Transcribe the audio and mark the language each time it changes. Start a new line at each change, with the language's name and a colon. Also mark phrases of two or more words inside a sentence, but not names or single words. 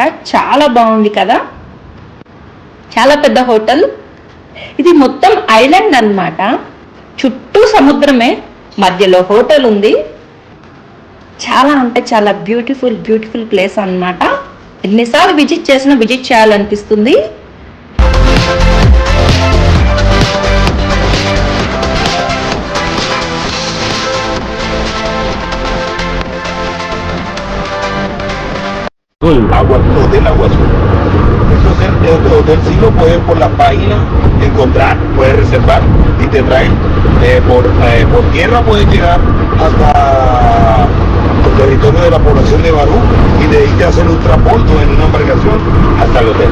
Telugu: చాలా బాగుంది కదా, చాలా పెద్ద హోటల్. ఇది మొత్తం ఐలాండ్ అన్నమాట, చుట్టూ సముద్రమే, మధ్యలో హోటల్ ఉంది. చాలా అంటే చాలా
English: beautiful place
Telugu: అన్నమాట. ఎన్నిసార్లు విజిట్ చేసినా విజిట్ చేయాలనిపిస్తుంది.
Spanish: Hotel Agua Azul. Este hotel sí lo puedes por la página encontrar, puedes reservar y te traen por tierra, puedes llegar hasta el territorio de la población de Barú y de ahí te hacen un transporte en una embarcación hasta el hotel.